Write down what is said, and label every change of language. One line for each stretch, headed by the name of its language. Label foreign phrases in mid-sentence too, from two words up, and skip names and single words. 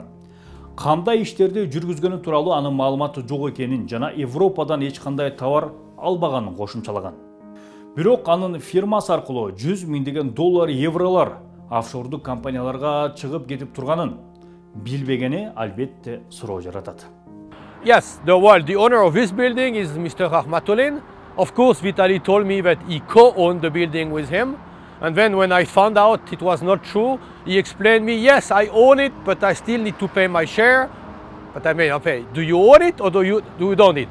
Kyrgyz: Кандай иштерди жүргүзгөнү тууралуу анын маалыматы жок экенин жана Европадан эч кандай товар албаганын кошумчалаган. Бирок анын фирмасы аркылуу 100 миңдеген доллар, евролар офшордук компанияларга чыгып кетип турганын билбегени албетте суроо жаратат.
English: Yes, the owner of this building is Mr. Rahmatullin. Of course, Vitaly told me that he co-owned the building with him. And then when I found out it was not true, he explained me, yes, I own it, but I still need to pay my share. But I mean, okay, do you own it or do you don't it?